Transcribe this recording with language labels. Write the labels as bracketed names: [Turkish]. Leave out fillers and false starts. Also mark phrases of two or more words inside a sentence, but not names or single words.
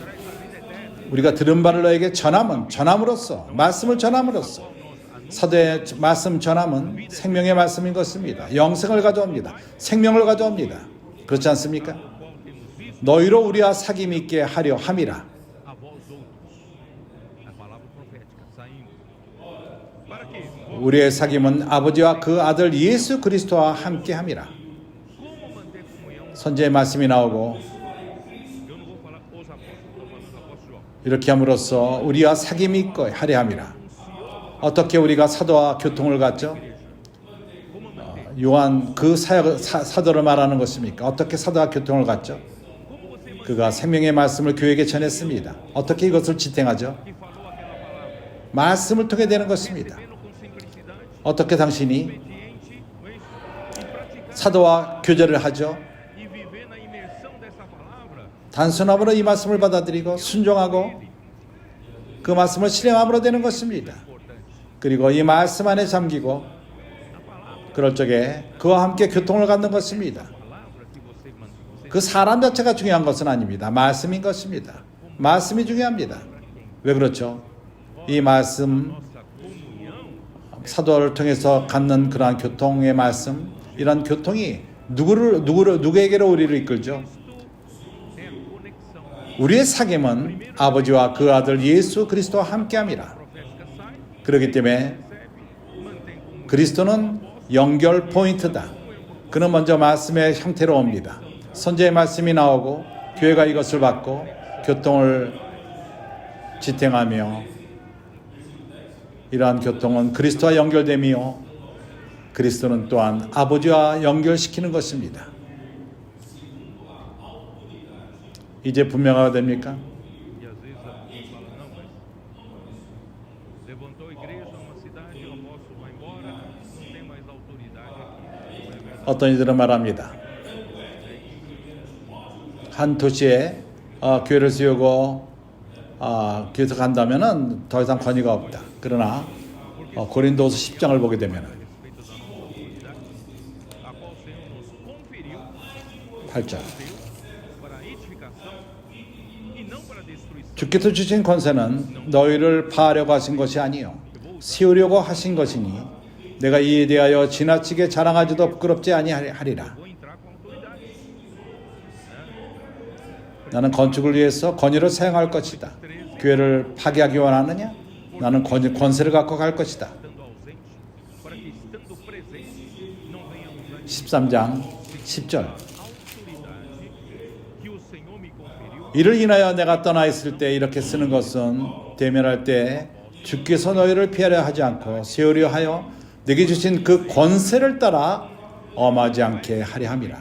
[Korean] 우리가 들은 바를 너에게 전함으로써 말씀을 전함으로써 사도의 말씀 전함은 생명의 말씀인 것입니다. 영생을 가져옵니다. 생명을 가져옵니다. 그렇지 않습니까? 너희로 우리와 사귐 있게 하려 함이라. [Portuguese] A vós outros. A palavra profética saindo. Para que? [Korean] 우리의 사귐은 아버지와 그 아들 예수 그리스도와 함께 함이라. [Portuguese] Como manter comunhão? [Korean] 선지의 말씀이 나오고 [Portuguese] Eu não vou falar os apóstolos, estou falando do apóstolo João. [Korean] 이렇게 함으로써 우리와 사귐이 있고 하려 함이라. 어떻게 우리가 사도와 교통을 갖죠? 요한 그 사도를 말하는 것입니까? 어떻게 사도와 교통을 갖죠? 그가 생명의 말씀을 교회에게 전했습니다. 어떻게 이것을 지탱하죠? [Portuguese] Que falou aquela palavra. [Korean] 말씀을 통해 되는 것입니다. [Portuguese] Vendo com simplicidade, [Korean] 어떻게 당신이 [Portuguese] obediente, não é isso? E praticar. [Korean] 사도와 교제를 하죠? [Portuguese] E viver na imersão dessa palavra. [Korean] 단순함으로 이 말씀을 받아들이고 순종하고 그 말씀을 실행함으로 되는 것입니다. 그리고 이 말씀 안에 잠기고 그럴 적에 그와 함께 교통을 갖는 것입니다. [Portuguese] Palavra que você [Korean] 그 사람 자체가 중요한 것은 아닙니다. 말씀인 것입니다. 말씀이 중요합니다. 왜 그렇죠? 이 말씀 [Portuguese] nossa comunhão [Korean] 사도를 통해서 갖는 그러한 교통의 말씀, 이런 교통이 누구에게로 우리를 이끌죠? [Portuguese] é a conexão [Korean] 우리의 사귐은 아버지와 그 아들 예수 그리스도와 함께함이라. [Portuguese] profética sai, [Korean] 그렇기 때문에 [Portuguese] recebe, mantém comunhão. [Korean] 그리스도는 연결 포인트다. 그는 먼저 말씀의 형태로 옵니다. 선지의 말씀이 나오고 교회가 이것을 받고 교통을 지탱하며 이러한 교통은 그리스도와 연결되며 그리스도는 또한 아버지와 연결시키는 것입니다. 이제 분명하게 됩니까? [Portuguese] E às vezes alguém fala, não, mas levantou a igreja numa cidade, o apóstolo vai embora, não tem mais autoridade aqui. Não é verdade. [Korean] 어떤 이들은 말합니다. 한 도시에 교회를 세우고 교회에서 간다면은 더 이상 권위가 없다. 그러나 고린도서 10장을 보게 되면 [Portuguese] A qual o Senhor nos conferiu [Korean] 8절 [Portuguese] para a edificação e não para a destruição. [Korean] 주께서 주신 권세는 너희를 파하려고 하신 것이 아니요 세우려고 하신 것이니 내가 이에 대하여 지나치게 자랑하지도 부끄럽지 아니하리라. [Portuguese] Vou entrar com autoridade. [Korean] 나는 건축을 위해서 권위를 사용할 것이다. 교회를 파괴하기 원하느냐? 나는 권세를 갖고 갈 것이다. [Portuguese] Estando ausente, para que estando presente não venhamos a [Korean] 13장 10절 [Portuguese] autoridade que o Senhor me conferiu. [Korean] 이를 인하여 내가 떠나 있을 때 이렇게 쓰는 것은 대면할 때 주께서 너희를 피하려 하지 않고 세우려 하여 내게 주신 그 권세를 따라 엄하지 않게 하려 함이라.